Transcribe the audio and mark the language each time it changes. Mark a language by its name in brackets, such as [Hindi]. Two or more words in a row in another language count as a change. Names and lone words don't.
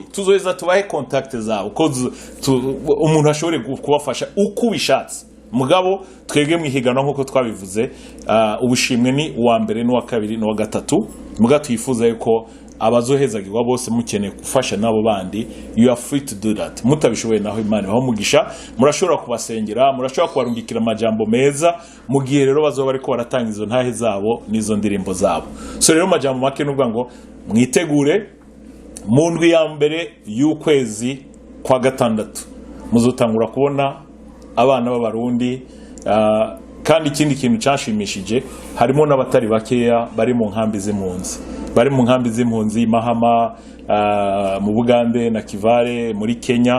[Rundi] Tuzoheza tubahe contact zabo ko umuntu ashobore kubafasha uko bishatse. Mugabo twege mu higanwa nkuko twabivuze, ubushimwe ni uwa mbere, n'uwa kabiri, n'uwa gatatu. Mugabo twifuza yuko abazohezagirwa bose mukeneye gufasha nabo bandi, [English] you are free to do that. [Rundi] Mutabishoboye naho Imana baho mugisha, murashobora kubasengera, murashobora kubarungikira amajambo meza mu gihe rero bazoba bariko baratanga izo ntahe zabo n'izo ndirimbo zabo. So rero amajambo make n'ubwa ngo mwitegure, mu ndwi ya mbere y'ukwezi kwa gatandatu muzotangura kubona abana b'abarundi kandi ikindi kintu cyashimishije harimo n'abatari bakeya bari mu nkambi z'impunzi Mahama mu Bugande na Kivale muri Kenya.